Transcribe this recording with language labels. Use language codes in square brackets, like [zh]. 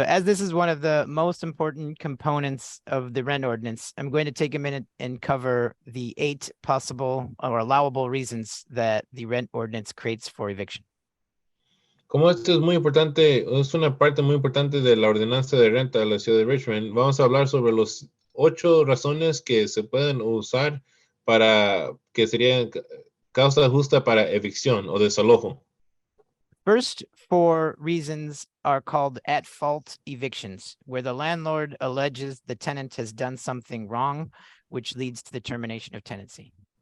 [en] So as this is one of the most important components of the rent ordinance, I'm going to take a minute and cover the 8 possible or allowable reasons that the rent ordinance creates for eviction. [es] Como esto es muy importante, es una parte muy importante de la ordenanza de renta de la ciudad de Richmond, vamos a hablar sobre los 8 razones que se pueden usar para que serían causa justa para evicción o desalojo. [en] First 4 reasons are called at-fault evictions, where the landlord alleges the tenant has done something wrong, which leads to the termination of tenancy.